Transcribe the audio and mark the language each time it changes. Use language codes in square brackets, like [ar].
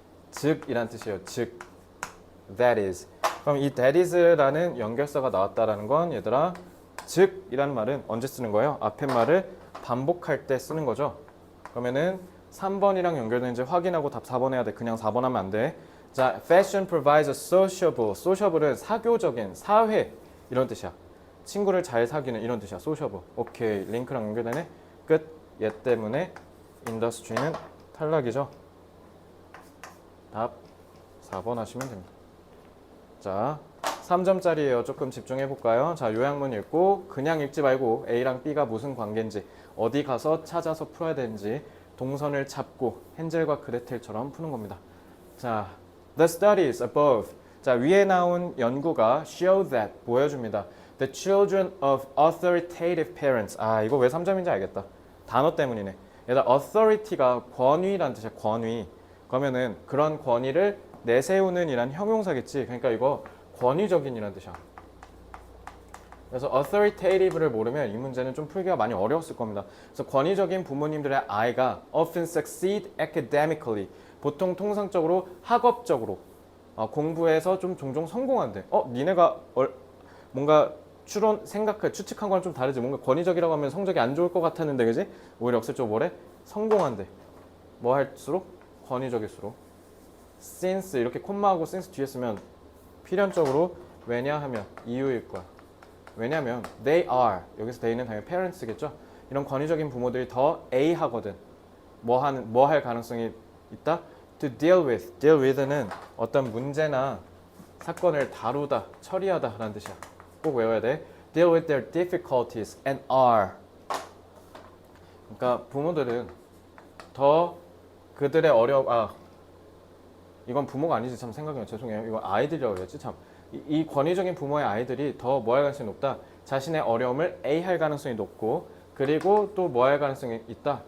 [ko] 즉이란 뜻이에요. 즉, [en] that is. [ko] 그럼 이 that is라는 연결사가 나왔다라는 건 얘들아, 즉이라는 말은 언제 쓰는 거예요? 앞에 말을 반복할 때 쓰는 거죠. 그러면은 3번이랑 연결되는지 확인하고 답 4번 해야 돼. 그냥 4번 하면 안 돼. [en] 자, fashion provides a sociable. [ko] sociable은 사교적인, 사회 이런 뜻이야. 친구를 잘 사귀는 이런 뜻이야. [en] sociable. [ko] 오케이, 링크랑 연결되네. 끝. 얘 때문에 industry는 탈락이죠. 답 4번 하시면 됩니다. 자, 3점짜리예요. 조금 집중해 볼까요? 자, 요약문 읽고 그냥 읽지 말고 A랑 B가 무슨 관계인지, 어디 가서 찾아서 풀어야 되는지 동선을 잡고 헨젤과 그레텔처럼 푸는 겁니다. [en] 자, the studies above. [ko] 자, 위에 나온 연구가 [en] show that, [ko] 보여줍니다. [en] The children of authoritative parents. [ko] 아, 이거 왜 3점인지 알겠다. 단어 때문이네. 얘들아, authority가 권위란 뜻이야. 권위. 그러면은 그런 권위를 내세우는 이란 형용사겠지. 그러니까 이거 권위적인 이란 뜻이야. 그래서 authoritative를 모르면 이 문제는 좀 풀기가 많이 어려웠을 겁니다. 그래서 권위적인 부모님들의 아이가 [en] often succeed academically. [ko] 보통 통상적으로 학업적으로 공부해서 좀 종종 성공한대. 니네가 뭔가 추측한 거랑 좀 다르지. 뭔가 권위적이라고 하면 성적이 안 좋을 것 같았는데, 그지? 오히려 역설적으로 뭐래? 성공한대. 뭐 할수록? 권위적일수록. since 이렇게 콤마하고 since 뒤에 쓰면 필연적으로 왜냐하면 이유일 거야. 왜냐하면 [en] they are, [ko] 여기서 they는 당연히 parents겠죠. 이런 권위적인 부모들이 더 A하거든. 뭐 할 가능성이 있다? [en] to deal with [ko] 는 어떤 문제나 사건을 다루다, 처리하다 라는 뜻이야. 꼭 외워야 돼. [en] deal with their difficulties and are. [ko] 그러니까 부모들은 더 그들의 이건 부모가 아니지. 참 생각해요. 죄송해요. 이건 아이들이라고 해야지. 참. 이 권위적인 부모의 아이들이 더 뭐 할 가능성이 높다? 자신의 어려움을 A할 가능성이 높고, 그리고 또 뭐 할 가능성이 있다?